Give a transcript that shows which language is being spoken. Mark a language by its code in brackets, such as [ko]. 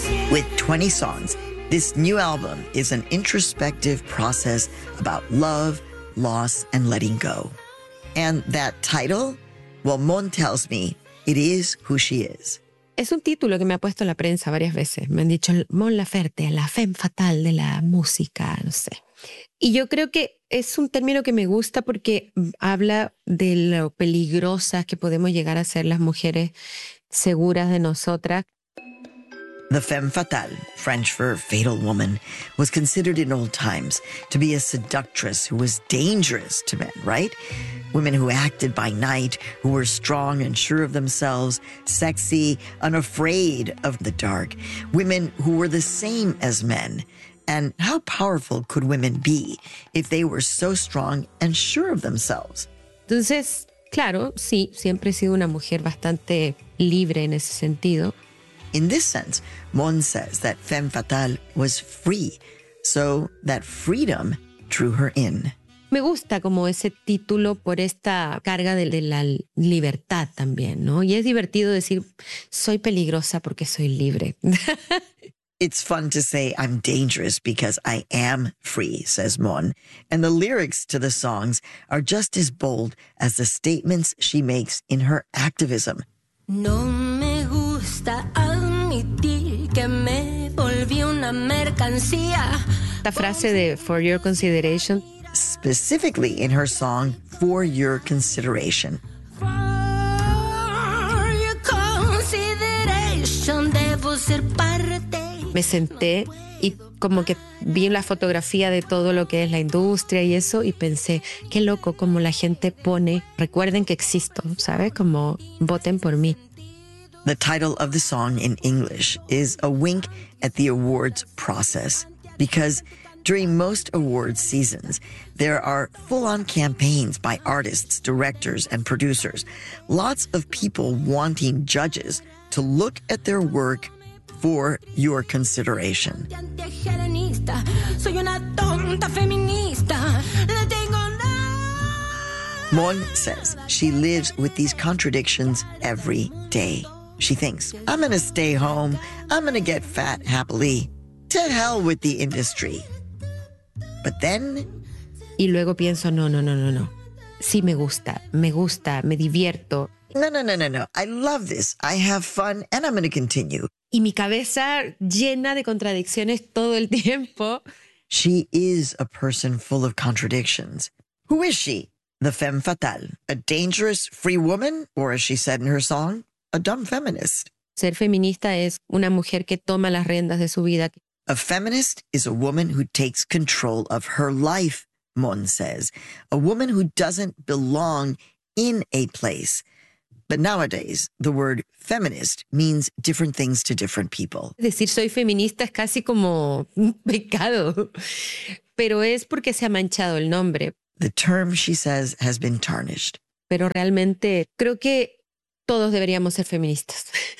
[en] With 20 songs, this new album is an introspective process about love, loss, and letting go. And that title? Well, Mon tells me, it is who she is. [es] Es un título que me ha puesto la prensa varias veces. Me han dicho Mon Laferte, la femme fatale de la música, no sé. Y yo creo que es un término que me gusta porque habla de lo peligrosas que podemos llegar a ser las mujeres seguras de nosotras. [en] The femme fatale, French for fatal woman, was considered in old times to be a seductress who was dangerous to men, right? Women who acted by night, who were strong and sure of themselves, sexy, unafraid of the dark. Women who were the same as men. And how powerful could women be if they were so strong and sure of themselves? [es] Entonces, claro, sí, siempre he sido una mujer bastante libre en ese sentido. [en] In this sense, Mon says that Femme Fatale was free, so that freedom drew her in. [es] Me gusta como ese título por esta carga de la libertad también, ¿no? Y es divertido decir, soy peligrosa porque soy libre. [en] It's fun to say I'm dangerous because I am free, says Mon. And the lyrics to the songs are just as bold as the statements she makes in her activism. [es] No me gusta admitir que me volví una mercancía. La frase de For Your Consideration. [en] Specifically in her song, For Your Consideration. [es] For your consideration, debo ser parte. Me senté y como que vi la fotografía de todo lo que es la industria y eso, y pensé, qué loco, como la gente pone, recuerden que existo, ¿sabes? Como voten por mí. [en] The title of the song in English is a wink at the awards process, because during most awards seasons, there are full-on campaigns by artists, directors, and producers. Lots of people wanting judges to look at their work for your consideration. Mon says she lives with these contradictions every day. She thinks, I'm going to stay home. I'm going to get fat happily. To hell with the industry. But then, [es] y luego pienso, no. Sí me gusta, me divierto. [en] No. I love this. I have fun and I'm going to continue. [es] Y mi cabeza llena de contradicciones todo el tiempo. [en] She is a person full of contradictions. Who is she? The femme fatale, a dangerous free woman, or as she said in her song, a dumb feminist. [es] Ser feminista es una mujer que toma las riendas de su vida. [en] A feminist is a woman who takes control of her life, Mon says, a woman who doesn't belong in a place. But nowadays, the word feminist means different things to different people. [es] Decir soy feminista es casi como pecado, pero es porque se ha manchado el nombre. [en] The term, she says, has been tarnished. [es] Pero realmente creo que todos deberíamos ser feministas.